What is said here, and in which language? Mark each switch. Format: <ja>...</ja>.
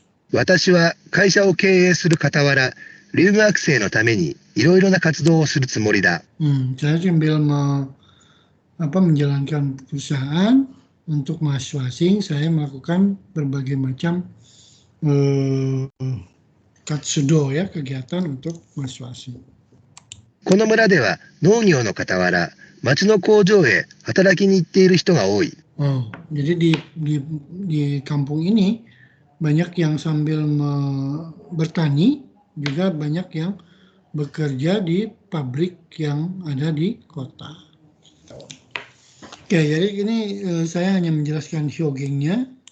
<ja>私は会社を経営する傍ら、留学生のためにいろいろな活動をするつもりだ。</ja> <id>Saya sambil menjalankan perusahaan untuk mahasiswa asing, saya melakukan berbagai macam katsudo ya, kegiatan untuk mahasiswa asing.</id> <ja>この村では農業の傍ら、町の工場へ働きに行っている人が多い。</ja> <id>Jadi di kampung ini banyak yang sambil bertani, juga banyak yang bekerja di pabrik yang ada di kota. Oke, jadi ini saya hanya menjelaskan hyogengnya.</id>